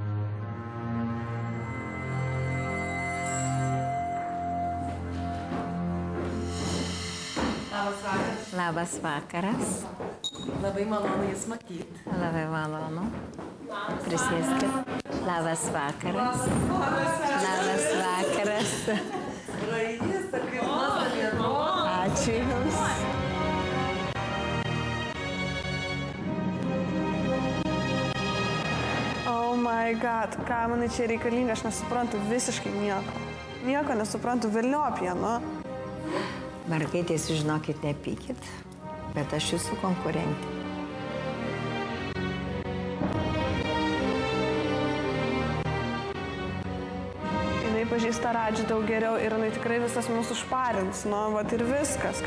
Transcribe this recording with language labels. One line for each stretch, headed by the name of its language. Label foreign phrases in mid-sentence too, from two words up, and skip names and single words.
Lithuanian: Labas vakaras. Labai malonu jūs matyti. Labai malonu. Prisėskit. Labas vakaras. Labas vakaras. Ačiū jums.
English: Oh my god,
Lithuanian: ką manai čia reikalinga, aš nesuprantu visiškai nieko. Nieko nesuprantu, velniop ją, nu. Mergaitės, žinokit, nepykit, bet aš jūsų konkurentė. Jinai pažįsta Radžį daug geriau ir jinai tikrai visas mūsų šparins, nu, vat ir viskas.